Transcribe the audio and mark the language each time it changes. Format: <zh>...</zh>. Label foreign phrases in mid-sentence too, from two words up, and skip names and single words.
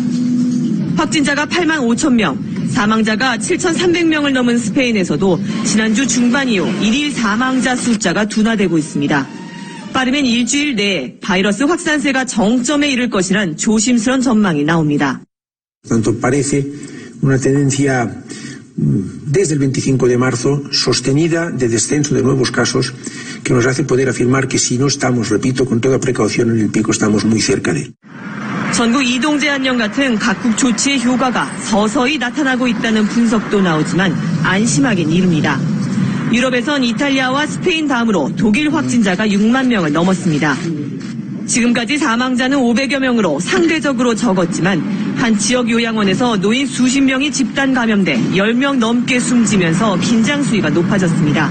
<ko>확진자가 8만 5천 명, 사망자가 7,300명을 넘은 스페인에서도 지난주 중반 이후 일일 사망자 숫자가 둔화되고 있습니다. 빠르면 일주일 내에 바이러스 확산세가 정점에 이를 것이란 조심스런 전망이 나옵니다.</ko> <es>Tanto parece una tendencia desde el 25 de marzo sostenida de descenso de nuevos casos que nos hace poder afirmar que si no estamos, repito, con toda precaución en el pico, estamos muy cerca de él.</es> <ko>전국 이동 제한령 같은 각국 조치의 효과가 서서히 나타나고 있다는 분석도 나오지만 안심하긴 이릅니다. 유럽에선 이탈리아와 스페인 다음으로 독일 확진자가 6만 명을 넘었습니다. 지금까지 사망자는 500여 명으로 상대적으로 적었지만 한 지역 요양원에서 노인 수십 명이 집단 감염돼 10명 넘게 숨지면서 긴장 수위가 높아졌습니다.</ko>